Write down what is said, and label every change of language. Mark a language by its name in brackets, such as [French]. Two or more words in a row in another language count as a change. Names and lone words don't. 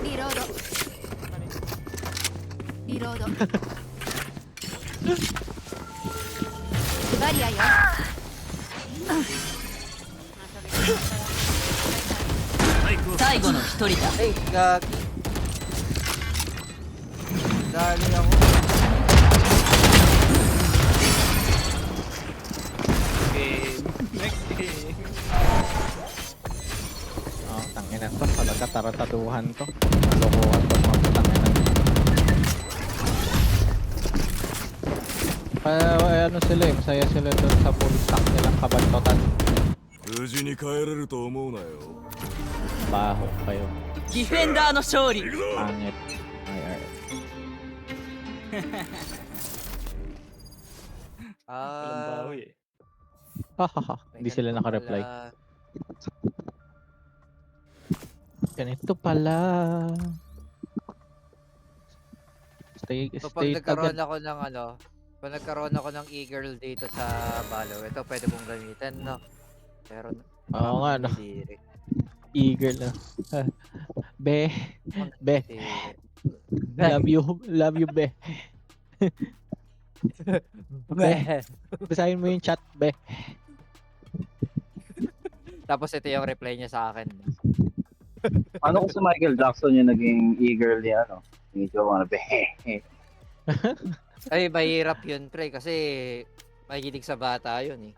[Japanese] リロードリロードバリアよ最後の一人だ [Filipino] Ay, gagi. Dali ako. Game. Next game. Oh, tangina to. Talaga tarataduhan to. Lokohan to mga tangina. Ano sila eh. Masaya sila doon sa [English] full stack [Filipino] nilang kabantotan. [Japanese] 無事に帰れると思うなよ [Filipino] Baho kayo. [Japanese] ディフェンダーの勝利 [Filipino] Pangit. Ay. Walang bawi eh. Hahaha. Hindi sila naka-reply. Ganito pala. Stay So pag nagkaroon agad. ako ng ano, pag nagkaroon ako ng e-girl dito sa Balo, ito pwede kong gamitin, no? Pero Oo nga, no. Hindi. Eager na. Be. Be. Hindi. [English] Love you, [Filipino] be. Be. Basahin mo yung chat, be. Tapos ito yung reply niya sa akin. Ano ko sa Michael Jackson yung naging e-girl niya, ano? Medyo ano, Ay, mahirap yun, pre, kasi mahilig sa bata yun eh.